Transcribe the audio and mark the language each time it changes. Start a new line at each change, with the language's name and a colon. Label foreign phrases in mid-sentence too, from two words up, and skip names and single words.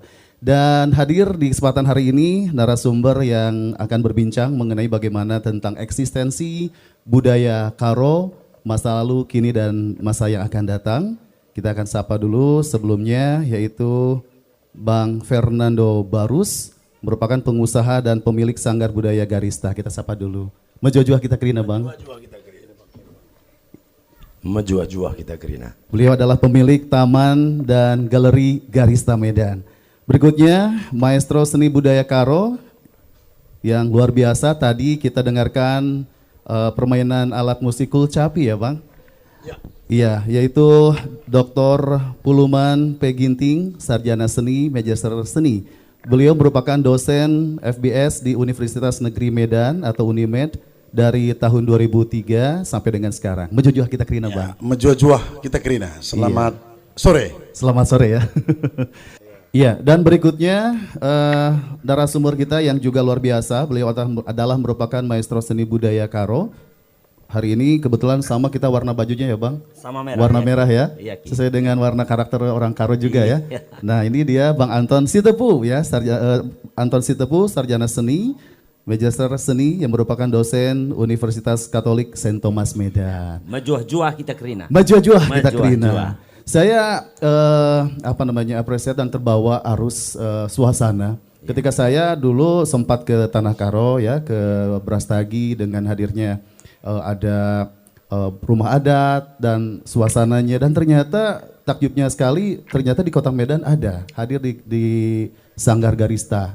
Indonesian: Dan hadir di kesempatan hari ini narasumber yang akan berbincang mengenai bagaimana tentang eksistensi budaya Karo, masa lalu, kini dan masa yang akan datang. Kita akan sapa dulu sebelumnya, yaitu Bang Fernando Barus, merupakan pengusaha dan pemilik Sanggar Budaya Garista. Kita sapa dulu.
Batak Karo: Mejojua kita Krina, Bang. Mejojua kita Krina.
Indonesian: Beliau adalah pemilik Taman dan Galeri Garista Medan. Berikutnya, Maestro Seni Budaya Karo yang luar biasa. Tadi kita dengarkan permainan alat musik kulcapi ya, Bang? Ya. Iya, yaitu Dr. Puluman P. Ginting, Sarjana Seni, Magister Seni. Beliau merupakan dosen FBS di Universitas Negeri Medan atau Unimed dari tahun 2003 sampai dengan sekarang.
Batak Karo: Mejojua kita Krina, Bang. Mejojua kita Krina.
Indonesian: Selamat sore. Selamat sore ya. Iya, dan berikutnya narasumber kita yang juga luar biasa. Beliau adalah merupakan Maestro Seni Budaya Karo. Hari ini kebetulan sama kita warna bajunya ya, Bang? Sama merah. Warna merah ya? Iya, sesuai dengan warna karakter orang Karo juga ya. Iya. Nah, ini dia Bang Anton Sitepu ya, Anton Sitepu, Sarjana Seni, Magister Seni yang merupakan dosen Universitas Katolik Saint Thomas Medan.
Batak Karo: Mejojua kita Krina. Mejojua kita Krina.
Indonesian: Saya apresiat dan terbawa arus suasana. Ketika saya dulu sempat ke Tanah Karo ya, ke Brastagi dengan hadirnya ada rumah adat dan suasananya, dan ternyata takjubnya sekali, ternyata di Kota Medan ada hadir di Sanggar Garista.